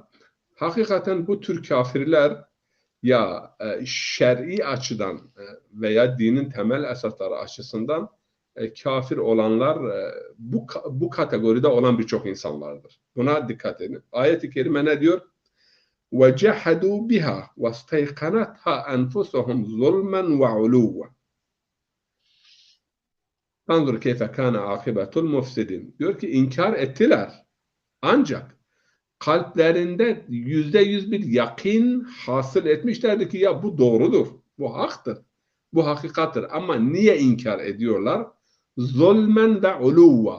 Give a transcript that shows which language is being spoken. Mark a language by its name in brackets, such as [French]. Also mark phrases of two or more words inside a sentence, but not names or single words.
[Turkish] Hakikaten bu tür kafirler ya şer'i açıdan veya dinin temel esasları açısından kafir olanlar bu kategoride olan birçok insanlardır. Buna dikkat edin. Ayet-i kerime ne diyor? [Arabic] وَجَحَدُوا بِهَا وَاسْتَيْقَنَتْهَا أَنْفُسُهُمْ ظُلْمًا وَعُلُوًّا. فانظر كيف كان عاقبة المفسدين. [Turkish] Diyor ki inkar ettiler. Ancak kalplerinde %100 bir yakin hasıl etmişlerdi ki ya bu doğrudur, bu haktır, bu hakikattır. Ama niye inkar ediyorlar? [Arabic] ظلما وعلوا.